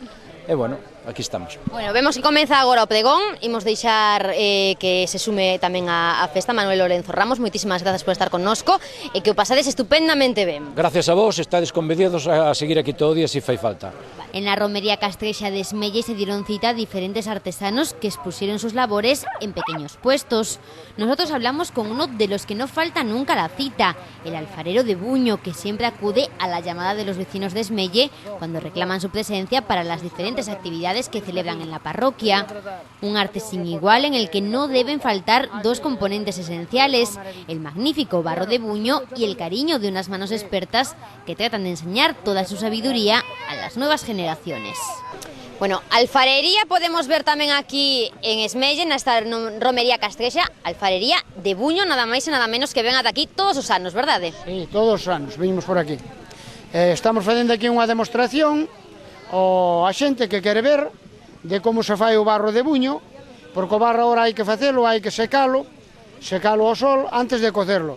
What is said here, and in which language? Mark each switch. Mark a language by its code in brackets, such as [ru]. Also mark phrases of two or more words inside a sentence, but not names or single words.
[gl] E, bueno, aquí estamos. Bueno, vemos que comeza agora o pregón, imos deixar que se sume tamén a festa Manuel Lorenzo Ramos, moitísimas grazas por estar connosco e que o pasades estupendamente ben. Gracias a vos, estades convidados a seguir aquí todo o día se fai falta. [es] En la romería castrexa de Esmelle se dieron cita a diferentes artesanos que expusieron sus labores en pequeños puestos. Nosotros hablamos con uno de los que no falta nunca a la cita, el alfarero de Buño, que siempre acude a la llamada de los vecinos de Esmelle cuando reclaman su presencia para las diferentes actividades que celebran en la parroquia. Un arte sin igual en el que no deben faltar dos componentes esenciales, el magnífico barro de Buño y el cariño de unas manos expertas que tratan de enseñar toda su sabiduría a las nuevas generaciones. [gl] Bueno, alfarería podemos ver tamén aquí en Esmelle, nesta romería castrexa, alfarería de Buño, nada máis e nada menos que ven ata aquí todos os anos, verdade? Sí, todos os anos, [es] venimos por aquí. [gl] Estamos facendo aquí unha demostración a xente que quere ver de como se fai o barro de Buño, porque o barro agora hai que facelo, hai que secalo ao sol antes de cocerlo.